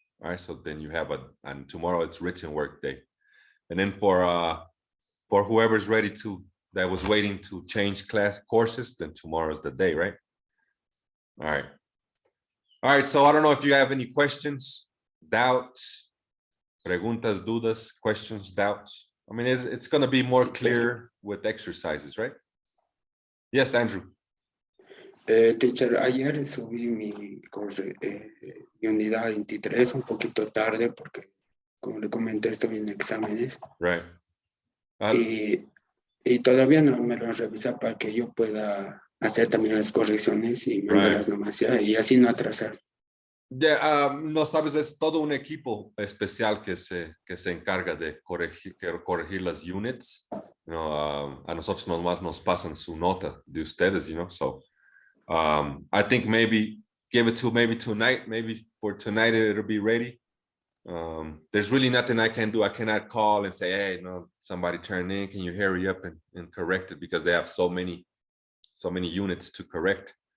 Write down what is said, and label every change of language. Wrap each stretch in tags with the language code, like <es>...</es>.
<en>All right. So then you have and tomorrow it's written work day. And then for whoever's ready that was waiting to change class courses, then tomorrow's the day, right? All right. All right, so I don't know if you have any questions, doubts,</en> <es>preguntas, dudas,</es> <en>questions, doubts. I mean, it's going to be more clear with exercises, right? Yes, Andrew.</en> <es>Teacher, ayer subí mi unidad 23 un poquito tarde porque, como le comenté, estoy en exámenes</es> <en>Right.</en> <es>y todavía no me lo revisa para que yo pueda hacer también las correcciones y mandarlas nomás ya, y así no atrasar. No sabes, es todo un equipo especial que se encarga de corregir las units.</es> <en>You know,</en> <es>a nosotros nomás nos pasan su nota de ustedes,</es> <en>you know, so I think maybe give it to maybe tonight, maybe for tonight it'll be ready. There's really nothing I can do. I cannot call and say, hey, no, somebody turn in, can you hurry up and correct it, because they have so many units to correct.</en>